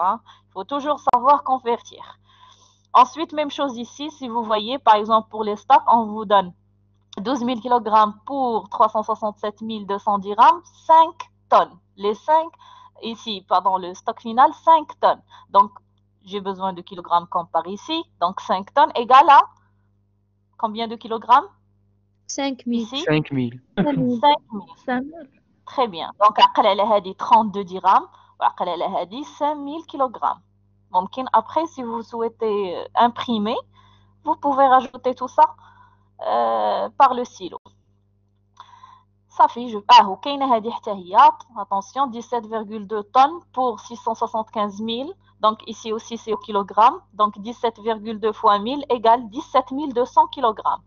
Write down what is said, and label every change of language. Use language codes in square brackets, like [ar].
[fr] Il faut toujours savoir convertir. Ensuite, même chose ici, si vous voyez, par exemple, pour les stocks, on vous donne 12 000 kg pour 367 200 dirhams, 5 tonnes. Les 5, ici, pardon, le stock final, 5 tonnes. Donc, j'ai besoin de kilogrammes comme par ici. Donc, 5 tonnes égale à combien de kilogrammes? 5 000. Ici, 5 000. 5 000. Très bien. [ar] Donc, عقل على هذه 32 dirhams وعقل على هذه 5 000 kg. ممكن [fr] après, si vous souhaitez imprimer, vous pouvez rajouter tout ça par le stylo. [ar] صافي وكاينه هذه حتى هي. [fr] Attention, 17,2 tonnes pour 675 000. Donc ici aussi c'est au kilogramme. Donc 17,2 fois 1000 égale 17 200 kg.